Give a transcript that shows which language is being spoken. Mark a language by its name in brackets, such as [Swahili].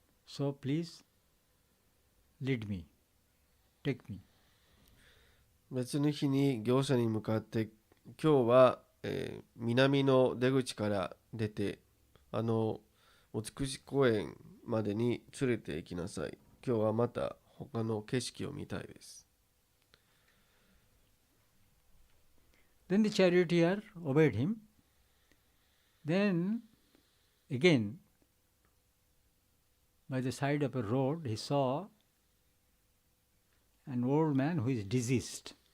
[English] So please lead me, take me. [Japanese] 別の日に業者に向かって、今日は、南の出口から出て、お美し公園までに連れて行きなさい。今日はまた他の景色を見たいです。 [English] Then the charioteer obeyed him. Then again, by the side of a road, he saw an old man who is diseased.